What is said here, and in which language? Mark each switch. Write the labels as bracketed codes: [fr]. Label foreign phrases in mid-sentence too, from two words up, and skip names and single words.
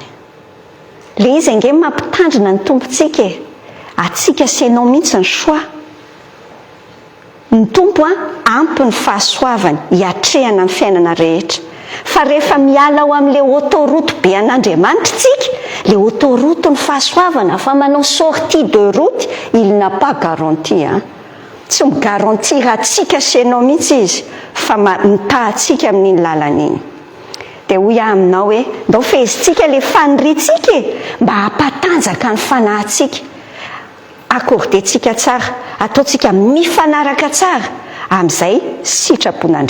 [mg] Le izy ange mampitandrina ny tompontsika atsika sianao mihitsy ny soa. Ny tompo ampy ny fahasoavany hiatrehana ny fiainana rehetra. Fa rehefa miala ao amin'le autoroute be an'Andriamanitra tsika, le autoroute ny fahasoavana fa manao [fr] sortie de route il n'a pas garanti [mg] tsy migaranty raha tsika sianao mihitsy izy fa mitahatsika amin'iny lalan'iny. Dia hoy aminao hoe ndao fehezintsika le faniritsika mba hampatanjaka ny fanahintsika, akordentsika tsara, ataontsika mifanaraka tsara amin'izay sitrapon'Andriamanitra.